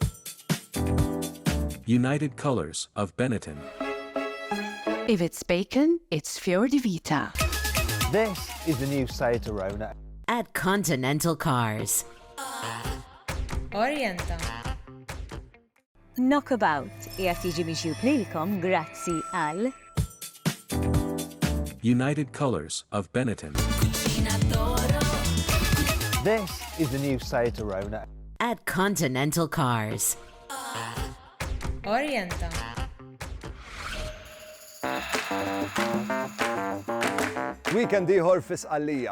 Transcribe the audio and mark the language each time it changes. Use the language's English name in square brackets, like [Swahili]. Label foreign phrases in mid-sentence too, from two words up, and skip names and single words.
[English] United Colors of Benetton. If it's bacon, it's Fior di Vita. This is the new Seat Arona. At Continental Cars. Orienta. [Maltese] Knockabout qiegħed jiġi mixjub lilkom grazzi għal United Colors of Benetton. [English] This is the new Seat Arona. At Continental Cars. Orienta. [Maltese] Weekend ieħor fis-Qallija.